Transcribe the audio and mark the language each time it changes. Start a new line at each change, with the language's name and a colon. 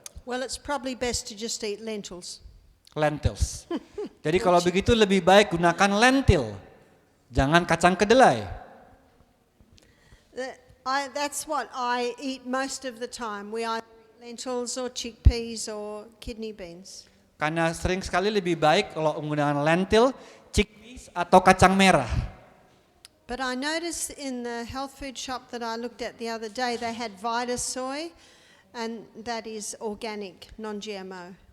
English: Well, it's probably best to just eat lentils.
Indonesian: Lentils. Jadi kalau begitu lebih baik gunakan lentil, jangan kacang kedelai.
English: That's what I eat most of the time. We either eat lentils or chickpeas or kidney beans.
Indonesian: Karena sering sekali lebih baik kalau menggunakan lentil, chickpeas atau kacang merah.
English: But I noticed in the health food shop that I looked at the other day, they had Vita soy, and that is organic, non-GMO.